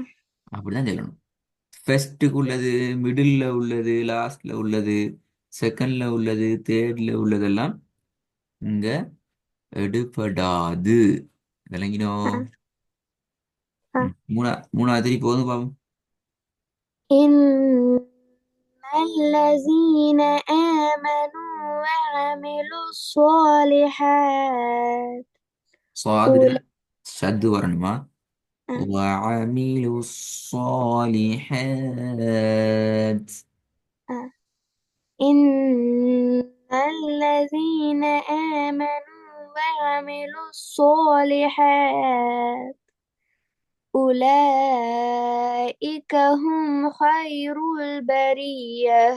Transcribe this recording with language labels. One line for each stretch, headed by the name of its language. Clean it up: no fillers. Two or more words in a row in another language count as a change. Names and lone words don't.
Tamil: அப்படிதான் சொல்லணும். ஃபர்ஸ்ட்டுக்கு உள்ளது, மிடில்ல உள்ளது, லாஸ்ட்ல உள்ளது, செகண்ட்ல உள்ளது, தேர்ட்ல உள்ளதெல்லாம் இங்க எடுபடாது. விளங்கினோ? அஹ், அஹ். மூணாவது திருப்பி போதும் பாவம்.
Arabic: إن الذين آمنوا وعملوا الصالحات
Tamil: சுவாதுல
Arabic: أولئك.
Tamil: ஷத்து வரணுமா?
Arabic: وعملوا الصالحات. إن الذين آمنوا وعملوا الصالحات أولئك هم خير البرية.